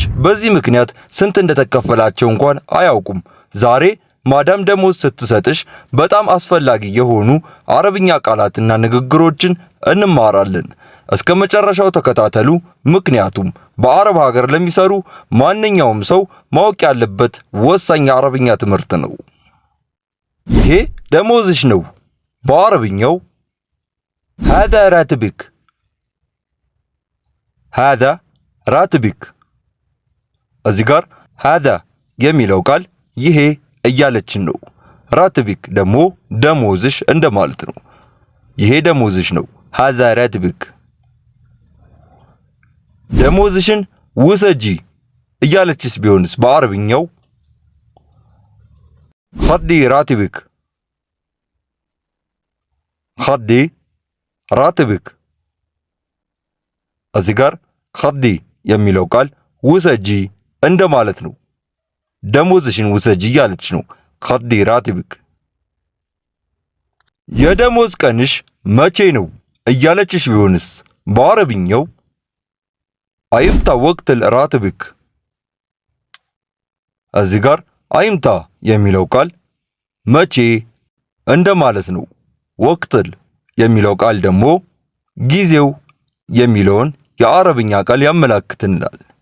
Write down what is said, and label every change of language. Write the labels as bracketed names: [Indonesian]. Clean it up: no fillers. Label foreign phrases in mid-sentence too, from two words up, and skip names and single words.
[Amharic] በዚህ ምክንያት ስንት እንደተከፈላቸው እንኳን አያውቁም። ዛሬ ማዳም ደሞዝ ስትሰጥሽ በጣም አስፈላጊ የሆኑ አረብኛ ቃላትና ንግግሮችን እንማራለን። እስከ መጨረሻው ተከታተሉ፣ ምክንያቱም በአረብ ሀገር ለሚሰሩ ማንኛውም ሰው ማወቅ ያለበት ወሳኝ የአረብኛ ትምህርት ነው። ይሄ ደሞዝሽ ነው። በአረብኛው [Arabic] هذا راتبك هذا راتبك። [Amharic] እዚህ ጋር هذا የሚለው ቃል ይሄ እያለችን ነው። ራትቢክ ደግሞ ደሞዝሽ እንደማለት ነው። ይሄ ደሞዝሽ ነው። [Arabic] هذا راتبك። [Amharic] ደሞዝሽን ውሰጂ እያለችስ ቢሆንስ በአረብኛው [Arabic] خدي راتبك خدي راتبك። [Amharic] እዚህ ጋር خدي የሚለው ቃል ውሰጂ እንደማለት ነው። ደሞዝሽን ውሰጂ እያለች ነው። [Arabic] خدي راتبك። [Amharic] የደሞዝ ቀንሽ መቼ ነው እያለችሽ ቢሆንስ በአረብኛው [Arabic] ايمتى وقت راتبك። [Amharic] እዚህ ጋር አይምታ የሚለው ቃል መቼ እንደማለት ነው። ወቅትል የሚለው ቃል ደግሞ ጊዜው የሚለውን የአረብኛ ቃል ያመላክትናል።